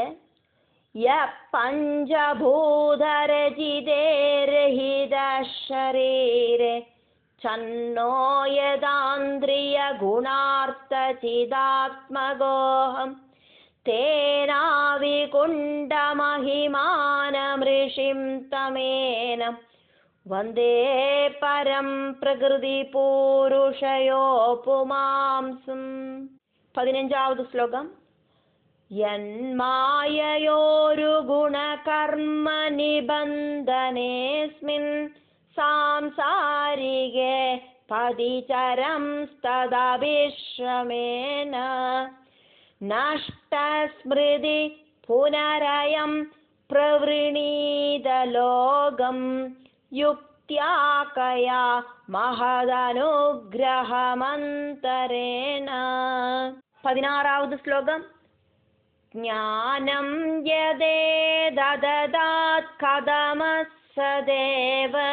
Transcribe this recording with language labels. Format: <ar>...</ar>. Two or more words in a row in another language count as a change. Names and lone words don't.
<sa>യ പഞ്ചഭൂതരചിതേ രഹിതശരീരേ ചന്നോ യദാന്ദ്രിയ ഗുണാർത്ഥചിദാത്മഗോഹം തേനാവികുണ്ഡമഹിമാനമൃഷിം തമേനം വന്ദേ പരം പ്രകൃതി പൂരുഷയോ പുമാംസം.</sa> <ml>15ാമത് ശ്ലോകം.</ml> <sa>യന്മായയോരു ഗുണകർമ്മ നിബന്ധനേസ്മിൻ സാംസാരികേ पदिचरं तदभिश्रमेण नष्टस्मृति पुनरयं प्रवृणीदलोकं युक्त्या कया महदनुग्रहमन्तरेण</sa> <ml>16-ാമത് ശ്ലോകം</ml> <sa>ज्ञानं यदेदददात् कथमस्सदेव</sa>